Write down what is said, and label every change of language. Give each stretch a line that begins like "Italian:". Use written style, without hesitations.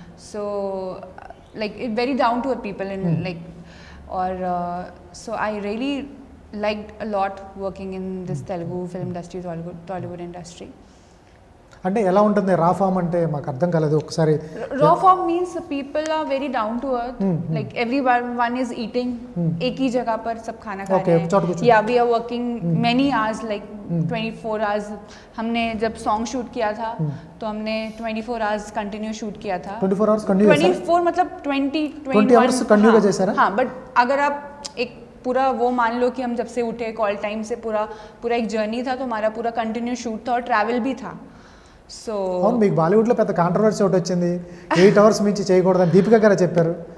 English: So like very down to earth people and like or so I really liked a lot working in this Telugu film industry, Tollywood industry.
Telugu: అంటే ఎలా ఉంటుంది రా form అంటే? మాకు అర్థం కాలేదు ఒకసారి.
English: Raw form means people are very down to earth. Like everyone is eating
Hindi: एक ही जगह पर सब खाना खा रहे हैं.
English: Yeah, we are working many hours, like 24 hours.
Hindi: हमने जब सॉन्ग शूट किया था तो हमने 24 hours कंटिन्यू शूट किया था. 24 hours कंटिन्यू? 24 मतलब 20 hours कंटिन्यू का जैसा? हाँ, बट अगर आप एक पूरा वो मान लो कि हम जब से उठे कॉल टाइम से पूरा एक जर्नी था, तो हमारा पूरा कंटिन्यू शूट था और ट्रैवल भी था. సో
Telugu: అవును, మీకు బాలీవుడ్లో పెద్ద కాంట్రవర్సీ ఒకటి వచ్చింది, 8 hours మించి చేయకూడదని దీపిక గారు చెప్పారు.